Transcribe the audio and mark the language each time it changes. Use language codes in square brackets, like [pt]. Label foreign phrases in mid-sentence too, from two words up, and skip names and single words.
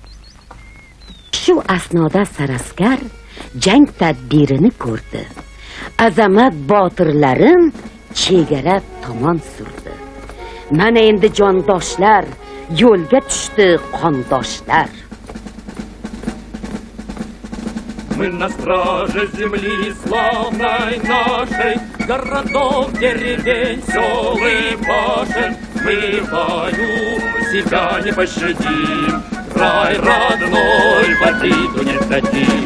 [uz] Shu asnoda Saraskar jang tadbirini ko'rdi. azamat botirlarim chegara tomon surdi. Mana endi jondoshlar, yo'lga tushdi qondoshlar. [ru] Мы на страже земли славной нашей, городов, деревень, сел и башен. Мы в бою себя не пощадим, край родной в обиду не дадим.